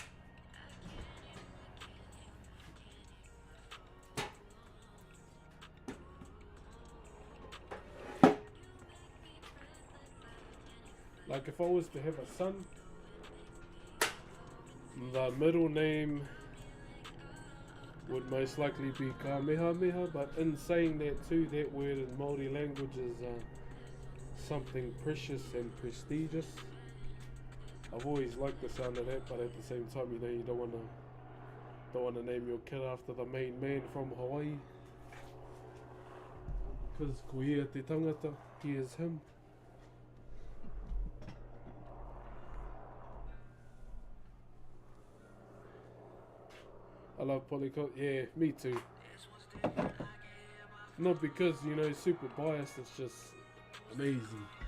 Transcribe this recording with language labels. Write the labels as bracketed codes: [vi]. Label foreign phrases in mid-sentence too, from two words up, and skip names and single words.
[en] Like if I was to have a son, the middle name would most likely be Kamehameha, but in saying that too, that word in Maori language is something precious and prestigious. I've always liked the sound of that, but at the same time, you know, you don't wanna name your kid after the main man from Hawaii, because [mi] ko ia te tangata, [en] he is him. I love polyculture. Yeah, me too. Not because, you know, super biased, it's just amazing.